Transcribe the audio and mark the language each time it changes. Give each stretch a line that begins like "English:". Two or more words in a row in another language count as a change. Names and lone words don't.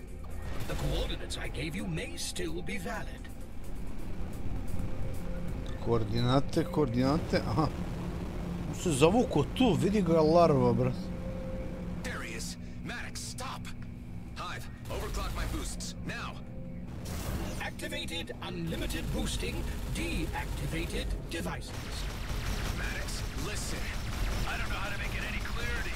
English: The coordinates I gave you may still be valid.
Croatian: Koordinate, koordinate, aha. Se zavuko tu, vidi ga larva, brat.
English: There he is. Maddox, stop. Hive, overclock my boosts, now. Activated unlimited boosting, deactivated devices. Maddox, listen. I don't know how to make it any clearer to you.